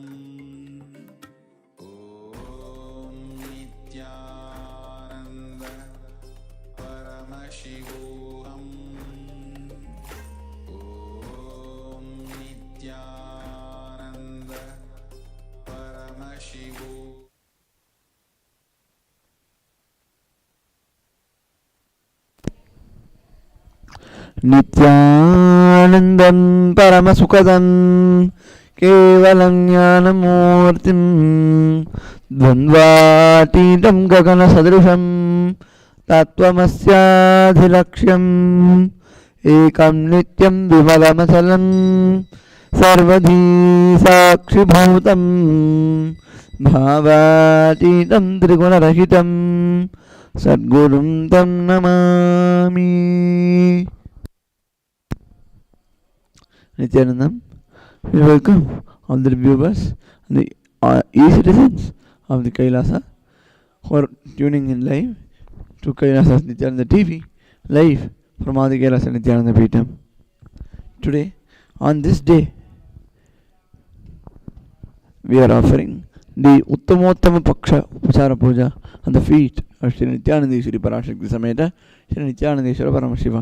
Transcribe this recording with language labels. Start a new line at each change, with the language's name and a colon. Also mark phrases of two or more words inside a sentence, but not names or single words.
Sanskrit: ॐ नित्यानन्द परमशिवोऽहम्. ॐ नित्यानन्द परमशिवोऽहम्. నిత్యానందం పరమసుఖదం కేవలం జ్ఞానమూర్తిం ద్వంద్వాతీతం గగన సదృశం తత్వమస్యాధిలక్ష్యం ఏకం నిత్యం విమలమచలం సర్వధీ సాక్షిభూతం భావాతీతం త్రిగుణరహితం సద్గురుం తం నమామి.
English: Nithyanandam, we welcome all the viewers and the e-citizens of the Kailasa who are tuning in live to Kailasa Nithyananda TV, live from Adi Kailasa Nithyananda Peetam. Today, on this day, we are offering the Uttamottama Paksha Upachara Puja on the feet of Shri Nithyanandeshwari Parashakti Sameta Shri Nithyanandeshwara Paramashiva.